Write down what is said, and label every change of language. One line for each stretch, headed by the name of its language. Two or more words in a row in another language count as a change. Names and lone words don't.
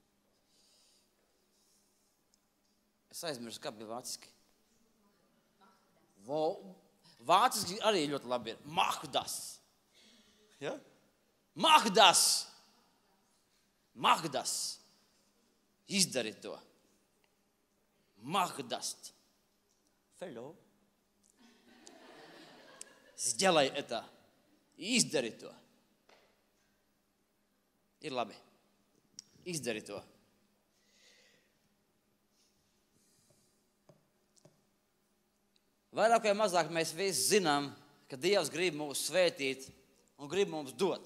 Latvian: Es aizmirsu, kā bija vāciski. Vāciski arī ļoti labi ir.
German: Mahdas. Ja? Mahdas. Mahdas.
Latvian: Izdari to.
German: Mahdast.
English: Hello.
Russian: Сделай это.
Latvian: Izdari to. Ir labi. Izdari to. Vairāk vai mazāk mēs visi zinām, ka Dievs grib mūs svētīt un grib mums dot.